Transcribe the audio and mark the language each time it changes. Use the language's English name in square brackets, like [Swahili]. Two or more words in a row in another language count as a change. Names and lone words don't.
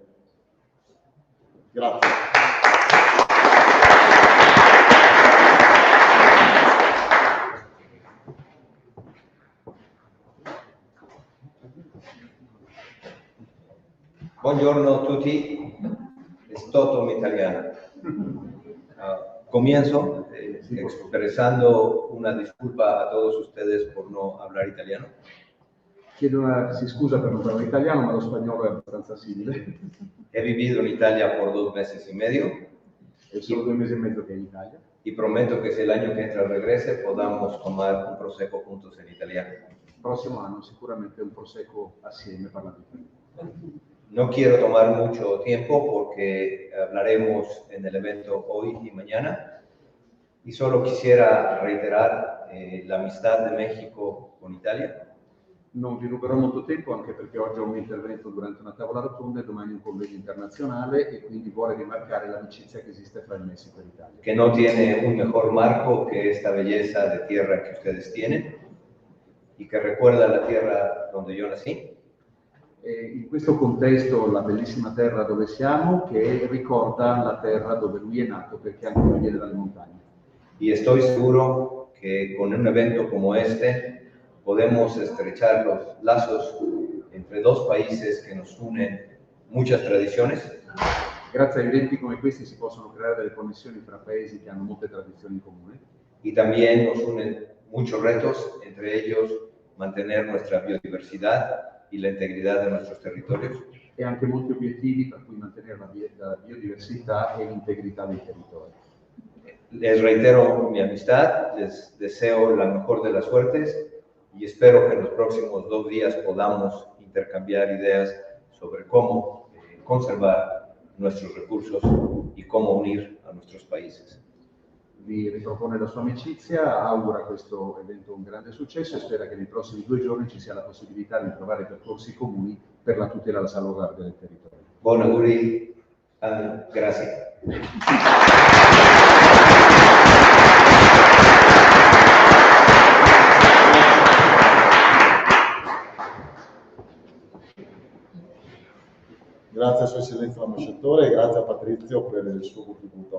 [Italian] Grazie. Buongiorno a tutti, [Spanish] es todo en italiano. Comienzo expresando una disculpa a todos ustedes por no hablar italiano. [Italian] Si scusa per non parlare italiano, ma lo spagnolo è abbastanza simile. [Spanish] He vivido en Italia por 2 meses y medio. [Italian] E sono 2 mesi e mezzo che è in Italia. [Spanish] Y prometo que si el año que entra regrese, podamos tomar un prosecco juntos en italiano. [Italian] Il prossimo anno sicuramente un prosecco assieme parlando italiano. [Spanish] No quiero tomar mucho tiempo porque hablaremos en el evento hoy y mañana. Y solo quisiera reiterar la amistad de México con Italia. [Italian] Non vi ruberò molto tempo anche perché oggi ho un intervento durante una tavola rotonda e domani un convegno internazionale e quindi vuole rimarcare l'amicizia che esiste fra il Messico e l'Italia. [Spanish] Que no tiene un mejor marco que esta belleza de tierra que ustedes tienen y que recuerda la tierra donde yo nací. [Italian] E in questo contesto la bellissima terra dove siamo che ricorda la terra dove lui è nato perché anche lui viene dalle montagne. [Spanish] Y estoy seguro que con un evento como este podemos estrechar los lazos entre 2 países que nos unen muchas tradiciones. [Italian] Grazie a eventi come questi si possono creare delle connessioni fra paesi che hanno molte tradizioni in comune. [Spanish] Y también nos unen muchos retos, entre ellos mantener nuestra biodiversidad y la integridad de nuestros territorios. [Italian] E anche molti obiettivi, tra cui mantenere la biodiversità e l'integrità dei territori. [Spanish] Les reitero mi amistad, les deseo la mejor de las suertes y espero que en los próximos 2 días podamos intercambiar ideas sobre cómo conservar nuestros recursos y cómo unir a nuestros países. [Italian] Vi ripropone la sua amicizia, augura questo evento un grande successo e spera che nei prossimi 2 giorni ci sia la possibilità di trovare percorsi comuni per la tutela e la salvaguardia del territorio. Buon auguri, grazie. Grazie a Sua Eccellenza l'ambasciatore e grazie a Patrizio per il suo contributo.